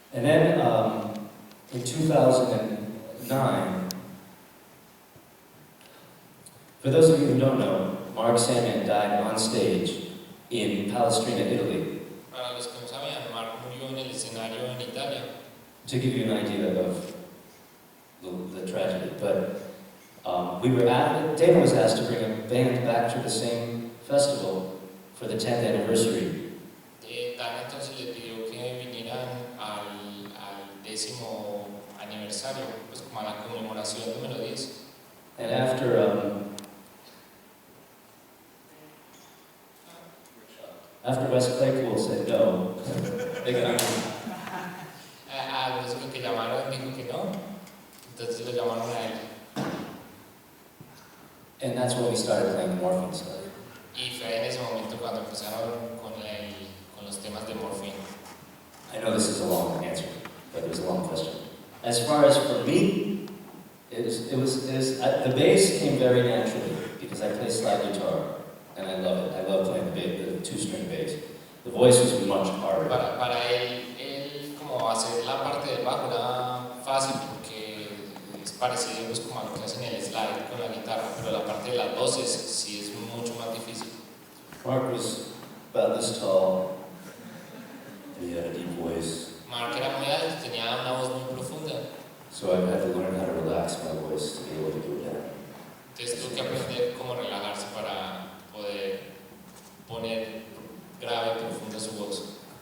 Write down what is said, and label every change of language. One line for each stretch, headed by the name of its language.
English: And then in 2009, for those of you who don't know, Mark Sandman died on stage in Palestrina, Italy.
Spanish: Para los que no sabían, Mark murió en el escenario en Italia.
English: To give you an idea of the tragedy, but Dana was asked to bring a band back to the same festival for the 10th anniversary.
Spanish: Dana entonces le pidió que vinieran al 10º aniversario, pues como a la conmemoración número 10.
English: And after Wes Claypool said no, they got
Spanish: Después que llamaron dijo que no, entonces lo llamaron a él.
English: And that's when we started playing the Morphine stuff.
Spanish: Y fue en ese momento cuando empezaron con los temas de Morphine.
English: I know this is a long answer, but it was a long question. As far as for me, the bass came very naturally because I play slide guitar and I love it. I love playing the two-string bass. The voice was much harder.
Spanish: Para él como hacer la parte del bajo era fácil porque es parecido pues, como a lo que hacen en el slide con la guitarra, pero la parte de las voces sí es mucho más difícil.
English: Mark was about this tall. He had a deep voice.
Spanish: Mark era muy alto, tenía una voz muy profunda.
English: So I had to learn how to relax my voice to be able to go down.
Spanish: Entonces tuve que aprender cómo relajarse para poder poner grave y profunda su voz.